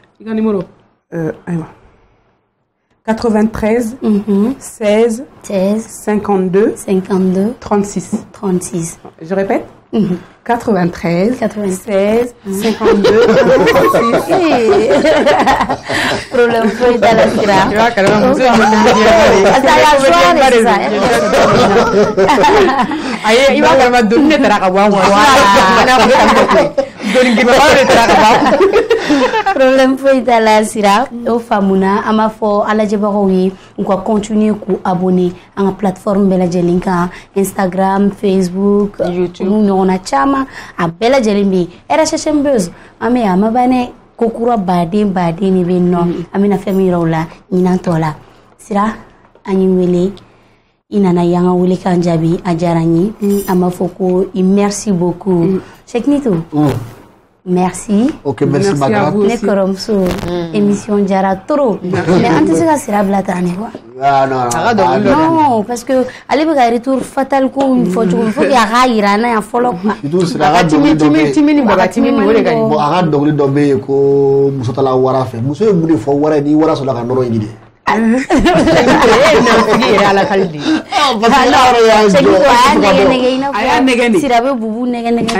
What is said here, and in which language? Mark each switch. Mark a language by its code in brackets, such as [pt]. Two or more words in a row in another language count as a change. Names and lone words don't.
[bm] I ka numéro ayiwa 93 16 52 36. [fr] Je répète. 93 16 52 36. [bm] Problème foyi t'a la sira. [fr] Tu vois [bm] kalama muso aye i b'a kalama doni ne taara ka bɔ an kɔrɔ. Doni gɛlɛma de taara ka bɔ an kɔrɔ. Problème foyi t'a la sira. O faamuna an b'a fɔ a lajɛbagaw ye u ka continuer k'u abonner an ka plateforme bɛɛ lajɛlen kan Instagram, Facebook, YouTube, olu ɲɔgɔnna caman a bɛɛ lajɛlen bɛ yen. RHM Buzz an bɛ yan a ma ban dɛ. Ko kura baden de bɛ yen nɔ an bɛna fɛn min yira u la ɲinan tɔ la. Sira an y'i wele i nana yan ka wele k'an jaabi a diyara n ye an b'a fɔ ko [fr] merci beaucoup. Cheikhnitou. Merci. Ok, merci madame. [bm] Ne kɔrɔmuso émission diyara trop mais an tɛ se ka sira bila tan ne quoi. Non parce que ale bɛ ka [fr] retour fatal [bm] ko fɔ cogo [fr] il faut que [bm] a k'a yira an na yan fɔlɔ quoi. Timini baga timini o de ka ɲi. Bon a ka dɔnkili dɔ bɛ yen ko muso tala wara fɛ muso ye mun de fɔ wara ye ni wara sɔrɔla ka nɔrɔ ɲini de. Sira bɛ bubu nɛgɛ